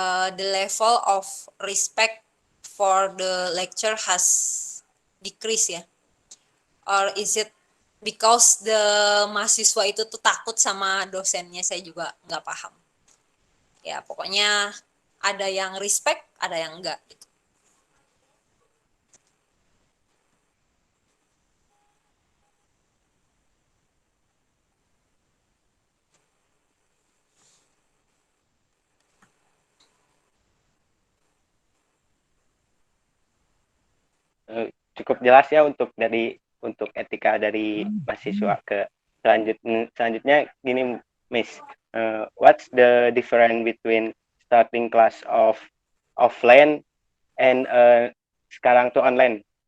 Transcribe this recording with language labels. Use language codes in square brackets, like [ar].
[en] The level of respect for the lecture has decreased ya. Or is it because the [id] mahasiswa itu tuh takut sama dosennya, saya juga nggak paham. Ya pokoknya ada yang respect, ada yang enggak gitu. Cukup jelas ya untuk etika dari mahasiswa ke selanjutnya gini, Miss. [en] What's the difference between starting class of offline and [id] sekarang tuh [en] online?